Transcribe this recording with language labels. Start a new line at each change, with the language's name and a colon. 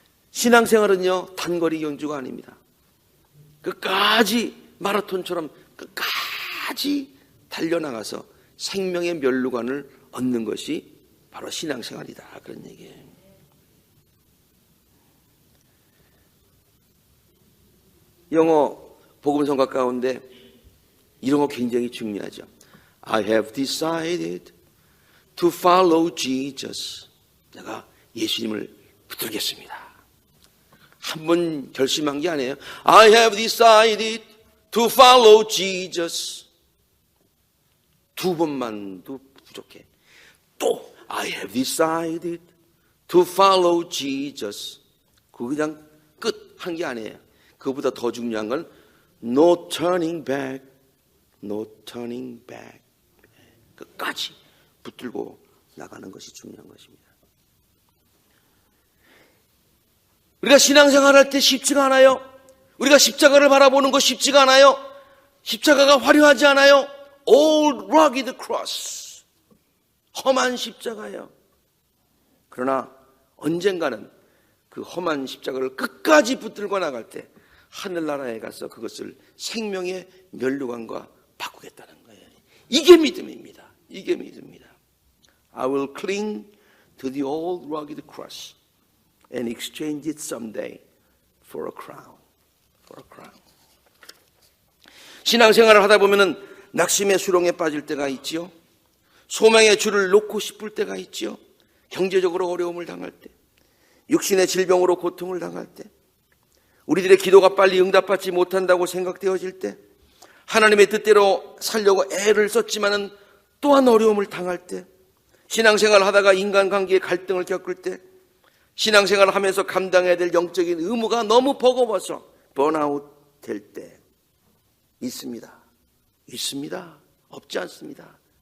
Korean: 신앙생활은요, 단거리 경주가 아닙니다. 끝까지 마라톤처럼 끝까지 달려나가서 생명의 면류관을 얻는 것이 바로 신앙생활이다, 그런 얘기예요. 영어 복음성가 가운데 이런 거 굉장히 중요하죠.
English: I have decided to follow Jesus.
Korean: 내가 예수님을 붙들겠습니다. 한 번 결심한 게 아니에요.
English: I have decided to follow Jesus.
Korean: 2번만도 부족해. 또
English: I have decided to follow Jesus.
Korean: 그거 그냥 끝 한 게 아니에요. 그거보다 더 중요한 건
English: no turning back, no turning back.
Korean: 끝까지 붙들고 나가는 것이 중요한 것입니다. 우리가 신앙생활할 때 쉽지가 않아요. 우리가 십자가를 바라보는 거 쉽지가 않아요. 십자가가 화려하지 않아요.
English: Old rugged cross,
Korean: 험한 십자가예요. 그러나 언젠가는 그 험한 십자가를 끝까지 붙들고 나갈 때 하늘나라에 가서 그것을 생명의 면류관과 바꾸겠다는 거예요. 이게 믿음입니다. 이게 믿음입니다.
English: I will cling to the old rugged cross and exchange it someday for a crown. For a crown.
Korean: 신앙생활을 하다 보면은 낙심의 수렁에 빠질 때가 있지요. 소망의 줄을 놓고 싶을 때가 있지요. 경제적으로 어려움을 당할 때, 육신의 질병으로 고통을 당할 때, 우리들의 기도가 빨리 응답받지 못한다고 생각되어질 때, 하나님의 뜻대로 살려고 애를 썼지만은 또한 어려움을 당할 때, 신앙생활을 하다가 인간관계의 갈등을 겪을 때, 신앙생활을 하면서 감당해야 될 영적인 의무가 너무 버거워서 번아웃 될 때 있습니다. 있습니다. 없지 않습니다.